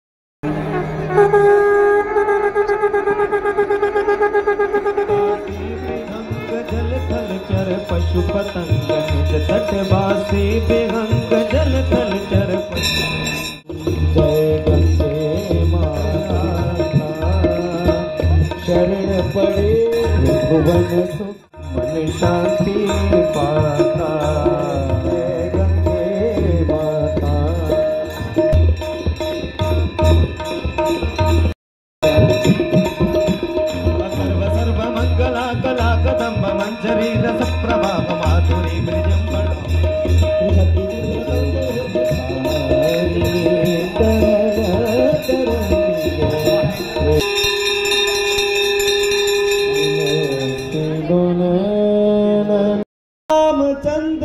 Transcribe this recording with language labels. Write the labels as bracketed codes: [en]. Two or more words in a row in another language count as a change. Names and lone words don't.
[hi] जल थल चर पशु पतंग निज तटवासी बेहंग, जल थल चर पशु। जय गंगे माता शरण पड़े भुवन सुख, मन शांति पाता। जय गंगे माता। [sa] सर्व सर्व मंगला कला कदम्ब मंजरी रस प्रभाव माधुरी मृजम रामचंद्र